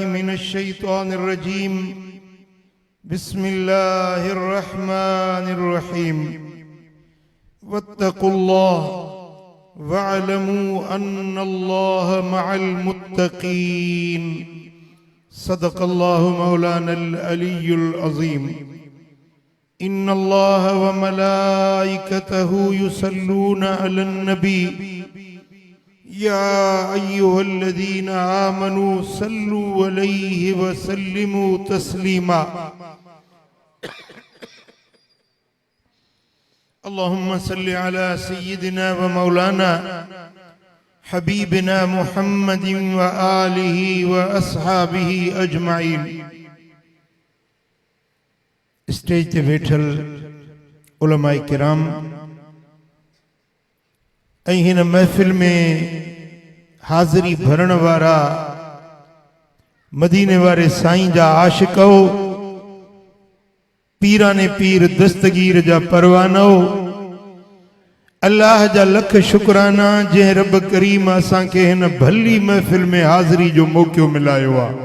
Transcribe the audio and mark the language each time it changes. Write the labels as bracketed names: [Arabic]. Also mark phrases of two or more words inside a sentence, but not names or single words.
[Arabic] من الشيطان الرجيم بسم الله الرحمن الرحيم واتقوا الله واعلموا أن الله مع المتقين صدق الله مولانا العلي العظيم إن الله وملائكته يصلون على النبي يا أيها الذين آمنوا صلوا عليه وسلموا تسليما اللهم صل على سيدنا ومولانا حبيبنا محمد وآله وأصحابه أجمعين. [Sindhi] स्टेज ते बैठल उलमाए किराम ऐं हिन महफ़िल में हाज़िरी भरण वारा मदीने वारे साईं जा आशिको पीराने पीर दस्तगीर जा परवानो अल्लाह जा लख शुक्राना जंहिं रब करीम असां खे हिन भली महफ़िल में हाज़िरी जो मौक़ो मिलायो आहे।